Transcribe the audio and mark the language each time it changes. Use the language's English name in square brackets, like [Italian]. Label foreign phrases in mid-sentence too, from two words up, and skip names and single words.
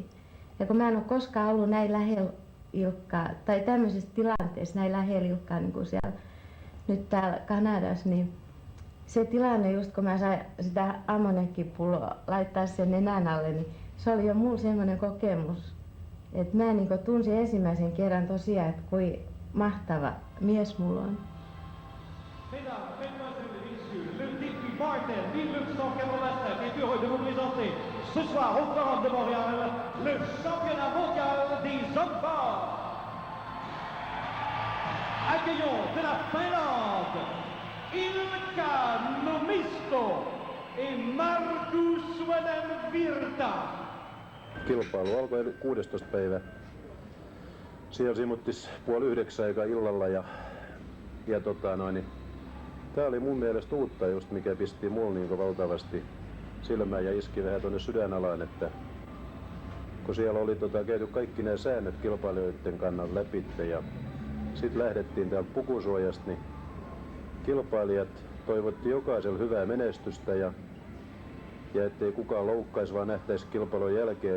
[Finnish] Ja kun mä en ole koskaan ollut näin lähellä Ilkkaa, tai tämmöisessä tilanteessa näin lähellä Ilkkaa niin kuin siellä nyt täällä Kanadassa, niin se tilanne, just kun mä sain sitä ammoniakkipulloa laittaa sen nenän alle, niin se oli jo mulla semmoinen kokemus, että mä niin tunsin ensimmäisen kerran tosiaan, että kui mahtava mies mulla on. [French] Mesdames, mesdemoiselles et messieurs, le défi Martel 1985 est heureux de vous présenter ce soir au Forum de Montréal le championnat mondial des hommes forts. Accueillons de la Finlande Ilkka Nomisto et Markus Suonenvirta. [Finnish] Kilpailu alkoi 16. päivä. Siellä simuttis 8:30 aikaa illalla ja tää oli mun mielestä uutta just, mikä pisti mulla niin valtavasti silmään ja iski vähän tuonne sydänalaan, että kun siellä oli käyty kaikki nämä säännöt kilpailijoiden kannalta läpi ja sitten lähdettiin täältä pukusuojasta, niin kilpailijat toivotti jokaiselle hyvää menestystä ja ettei kukaan loukkaisi, vaan nähtäisi kilpailun jälkeen.